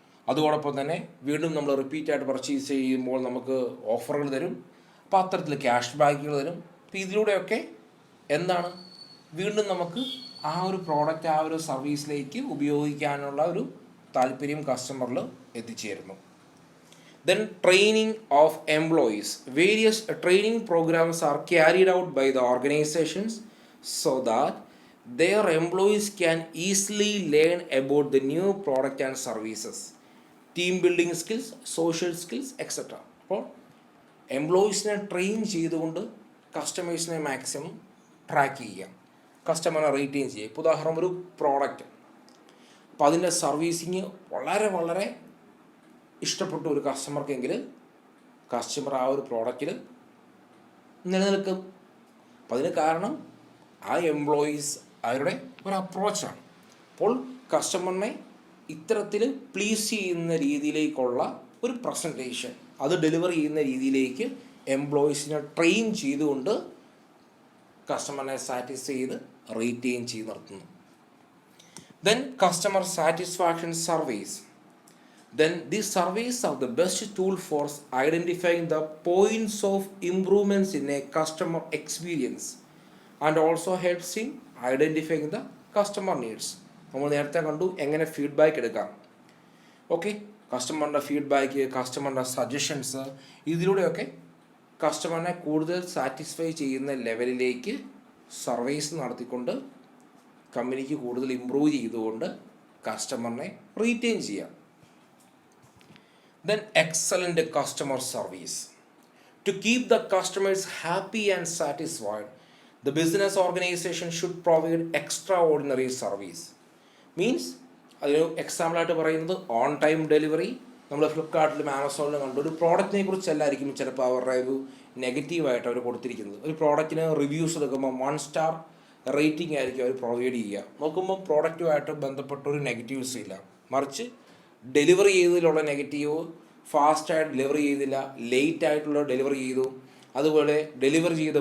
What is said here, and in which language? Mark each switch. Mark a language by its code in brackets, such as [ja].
[ml] അതോടൊപ്പം തന്നെ വീണ്ടും നമ്മൾ റിപ്പീറ്റായിട്ട് പർച്ചേസ് ചെയ്യുമ്പോൾ നമുക്ക് ഓഫറുകൾ തരും. അപ്പോൾ അത്തരത്തിൽ ക്യാഷ് ബാക്കുകൾ തരും. അപ്പോൾ ഇതിലൂടെയൊക്കെ എന്താണ്? വീണ്ടും നമുക്ക് ആ ഒരു പ്രോഡക്റ്റ് ആ ഒരു സർവീസിലേക്ക് ഉപയോഗിക്കാനുള്ള ഒരു താല്പര്യം കസ്റ്റമറിൽ എത്തിച്ചേരുന്നു. [en] Then training of employees. Various training programs are carried out by the organizations so that their employees can easily learn about the new product and services, team building skills, social skills, etc. [ml] അപ്പോൾ എംപ്ലോയീസിനെ train ചെയ്തുകൊണ്ട് കസ്റ്റമേഴ്സിനെ maximum track ചെയ്യാം, കസ്റ്റമറിനെ retain ചെയ്യുക. ഇപ്പോൾ ഉദാഹരണം ഒരു product, അപ്പോൾ അതിൻ്റെ സർവീസിങ് വളരെ വളരെ ഇഷ്ടപ്പെട്ട ഒരു കസ്റ്റമർക്കെങ്കിൽ കസ്റ്റമർ ആ ഒരു പ്രോഡക്റ്റിൽ നിലനിൽക്കും. അപ്പം അതിന് കാരണം ആ എംപ്ലോയീസ് അവരുടെ ഒരു അപ്രോച്ചാണ്. അപ്പോൾ കസ്റ്റമറിനെ ഇത്തരത്തിൽ പ്ലീസ് ചെയ്യുന്ന രീതിയിലേക്കുള്ള ഒരു പ്രസൻറ്റേഷൻ, അത് ഡെലിവർ ചെയ്യുന്ന രീതിയിലേക്ക് എംപ്ലോയീസിനെ ട്രെയിൻ ചെയ്തുകൊണ്ട് കസ്റ്റമറിനെ സാറ്റിസ്ഫൈ ചെയ്ത് റീറ്റെയിൻ ചെയ്ത് നിർത്തുന്നു. [en] Then customer satisfaction surveys. Then these surveys are the best tool for identifying the points of improvements in a customer experience and also helps in identifying the customer needs. [ml] നമ്മൾ നേരത്തെ കണ്ടു എങ്ങനെ feedback എടുക്കാം. Okay, കസ്റ്റമറിൻ്റെ feedback, കസ്റ്റമറിൻ്റെ suggestions, ഇതിലൂടെയൊക്കെ കസ്റ്റമറിനെ കൂടുതൽ satisfy ചെയ്യുന്ന ലെവലിലേക്ക് surveys നടത്തിക്കൊണ്ട് കമ്പനിക്ക് കൂടുതൽ ഇമ്പ്രൂവ് ചെയ്തുകൊണ്ട് കസ്റ്റമറിനെ റീറ്റെയിൻ ചെയ്യാം. [en] Then excellent customer service. To keep the customers happy and satisfied, the business organization should provide extraordinary service. [ml] Means അതിന് എക്സാമ്പിളായിട്ട് പറയുന്നത് ഓൺ ടൈം ഡെലിവറി. നമ്മൾ ഫ്ലിപ്കാർട്ടിലും ആമസോണിലും കണ്ടു ഒരു പ്രോഡക്റ്റിനെ കുറിച്ചല്ലായിരിക്കും ചിലപ്പോൾ അവരുടെ ഒരു നെഗറ്റീവായിട്ട് അവർ കൊടുത്തിരിക്കുന്നത്. ഒരു പ്രോഡക്റ്റിന് റിവ്യൂസ് എടുക്കുമ്പോൾ 1 സ്റ്റാർ റേറ്റിംഗ് ആയിരിക്കും അവർ പ്രൊവൈഡ് ചെയ്യുക. നോക്കുമ്പോൾ പ്രോഡക്റ്റുമായിട്ട് ബന്ധപ്പെട്ട ഒരു നെഗറ്റീവ്സ് ഇല്ല, മറിച്ച് ഡെലിവറി ചെയ്തതിലുള്ള നെഗറ്റീവ്, ഫാസ്റ്റായിട്ട് ഡെലിവറി ചെയ്തില്ല, ലേറ്റായിട്ടുള്ള ഡെലിവറി ചെയ്തു, അതുപോലെ ഡെലിവറി